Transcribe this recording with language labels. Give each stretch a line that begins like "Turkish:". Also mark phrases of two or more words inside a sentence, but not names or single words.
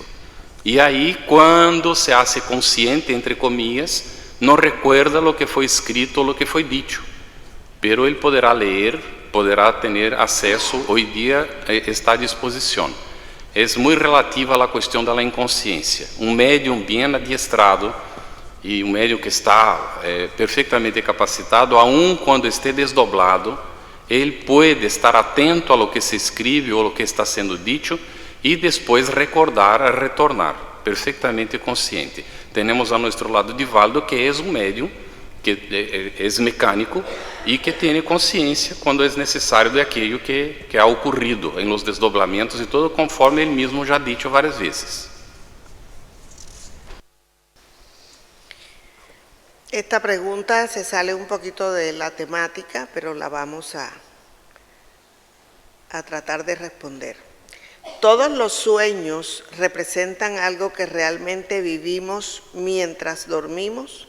Spanish: Y ahí, cuando se hace consciente, entre comillas, no recuerda lo que fue escrito, lo que fue dicho. Pero él podrá leer, podrá tener acceso, hoy día está a disposición. Es muy relativa a la cuestión de la inconsciencia. Un médium bien adiestrado
Portuguese: e um médium que está perfeitamente capacitado,
Spanish: aun quando esté desdoblado,
Portuguese: ele pode estar atento
Spanish: a lo que se escribe
Portuguese: ou
Spanish: a lo que
Portuguese: está sendo dicho e depois recordar, retornar, perfeitamente consciente. Temos a nosso lado Divaldo, que é um médium, que é mecânico e que tem consciência quando é necessário de aquilo que ha ocorrido em
Spanish: los desdoblamentos
Portuguese: e todo, conforme ele mesmo já dito várias vezes.
Spanish: Esta pregunta se sale un poquito de la temática, pero la vamos a tratar de responder. ¿Todos los sueños representan algo que realmente vivimos mientras dormimos?